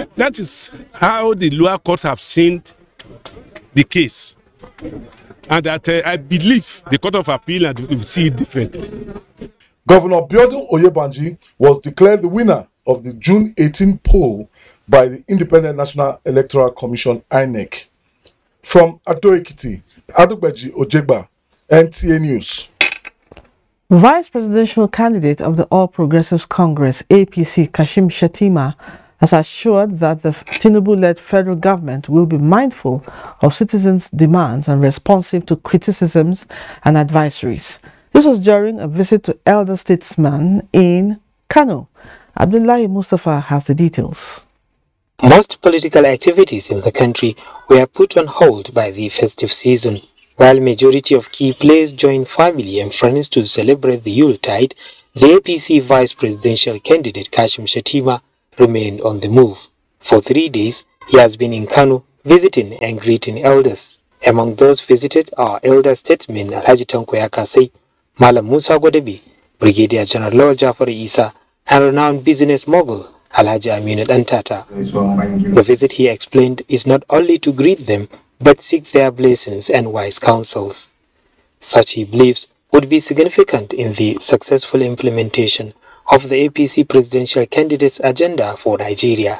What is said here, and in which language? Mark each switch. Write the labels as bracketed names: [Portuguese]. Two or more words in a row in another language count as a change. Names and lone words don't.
[English] That is how the lower courts have seen the case. And that I believe the Court of Appeal will see it differently. Governor Biodun Oyebanji was declared the winner of the June 18 poll by the Independent National Electoral Commission, INEC. From Ado-Ekiti, Adogbeji Ojegba, NTA News. Vice presidential candidate of the All Progressives Congress, APC, Kashim Shettima, has assured that the Tinubu-led federal government will be mindful of citizens' demands and responsive to criticisms and advisories. This was during a visit to elder statesmen in Kano. Abdullahi Mustafa has the details. Most political activities in the country were put on hold by the festive season. While majority of key players joined family and friends to celebrate the Yuletide, the APC vice presidential candidate Kashim Shettima remained on the move. For 3 days, he has been in Kano visiting and greeting elders. Among those visited are elder statesmen Alhaji Tanko Yakasai, Malam Musa Godebi, Brigadier General Lawal Jafar Isa, and renowned business mogul Alhaji Aminu Dantata. The visit, he explained, is not only to greet them, but seek their blessings and wise counsels. Such, he believes, would be significant in the successful implementation of the APC presidential candidate's agenda for Nigeria.